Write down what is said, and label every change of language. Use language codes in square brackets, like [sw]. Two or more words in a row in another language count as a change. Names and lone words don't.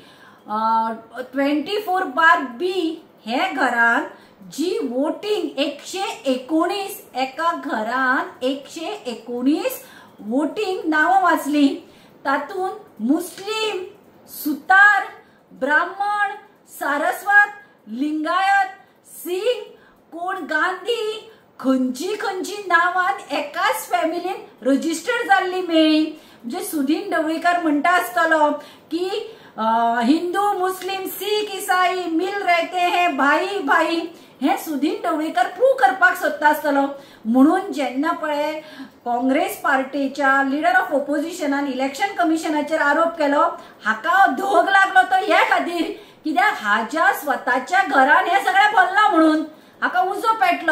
[kok] 24/B हे घरान जी वोटिंग 119 एका घरान 119 वोटिंग नाव वाचली, तातून मुस्लिम, सुतार, ब्राह्मण, सारस्वत, लिंगायत, सिंग, कोण गांधी खंयची नावान एकाच फॅमिलीन रजिस्टर जाल्ली मेळ्ळी। म्हणजे सुदीन ढवळीकर म्हणटा आसतलो की [hi] हिंदू मुस्लिम सिख ईसाई मिल रहते हैं भाई भाई, [kok] हे सुदीन ढवळीकर प्रूव्ह करपाक सोदता आसतलो। म्हणून जेन्ना पळय काँग्रेस पार्टीच्या [en] leader of opposition [kok] इलेक्शन कमिशनाचेर आरोप केलो हाका धोग लागलो तो हे खातीर कित्याक हाज्या स्वताच्या घरान हे सगळें भरला म्हणून हाका उजो पेटलो।